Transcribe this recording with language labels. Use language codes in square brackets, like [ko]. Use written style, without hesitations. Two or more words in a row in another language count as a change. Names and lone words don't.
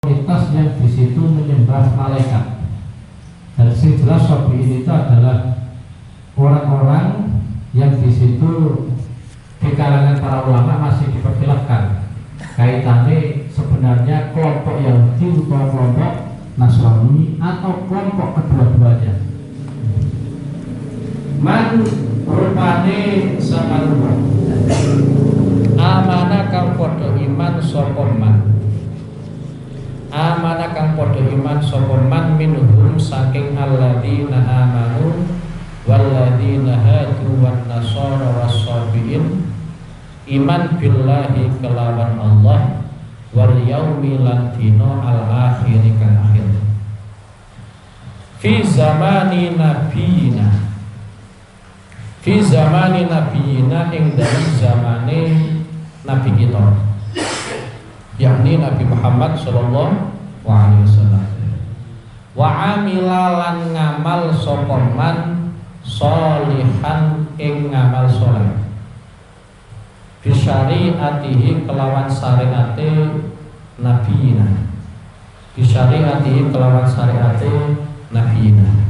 [id] komunitas yang di situ menyembah malaikat. Dan yang jelas Syafi'i itu adalah orang-orang yang di situ di kalangan para ulama masih diperkhilafkan kaitannya sebenarnya kelompok Yahudi atau kelompok Nasrani atau kelompok kedua-duanya. [jv] Man rupane sakalumah amanah kang padha iman sapa man. Amanah kang padha iman sapa man minhum saking [ar] alladzina amanu walladzina hadu wan nasara was-sabiin [jv] iman billahi kelawan Allah [ar] wal yaumil [jv] lan dina [ar] al akhir [jv] kang akhir [ar] fi zamani nabiyina [jv] ing dalam zamane nabi kita, yakni Nabi Muhammad [ar] sallallahu alaihi wasallam. Wa amila [jv] lan ngamal sapa man sholihan ing ngamal saleh. [ar] Bi syariatihi [jv] kelawan syariate nabiyina. [ar] Bi syariatihi [jv] kelawan syariate nabiyina.